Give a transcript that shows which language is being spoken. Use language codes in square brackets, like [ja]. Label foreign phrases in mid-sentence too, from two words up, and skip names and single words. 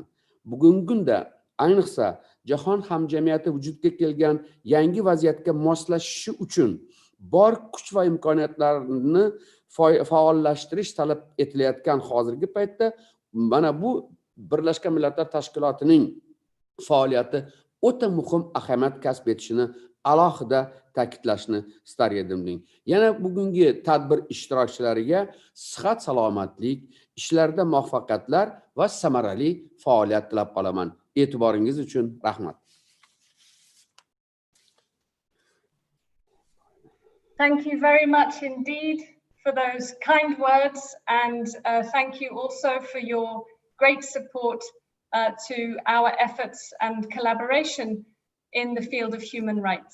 [uz] Bugungi kunda ayniqsa jahon hamjamiyati vujudga kelgan yangi vaziyatga moslashishi uchun bor kuch va imkoniyatlarni faollashtirish talab etilayotgan hozirgi paytda mana bu Birlashgan Millatlar Tashkilotining faoliyati o'ta muhim ahamiyat kasb etishini alohida ta'kidlashni istar edim. Yana bugungi tadbir ishtirokchilariga sihat, salomatlik, ishlarda muvaffaqiyatlar va samarali faoliyat tilab qolaman. E'tiboringiz uchun rahmat. [en] Thank you very much indeed for those kind words, and thank you also for your great support to our efforts and collaboration in the field of human rights.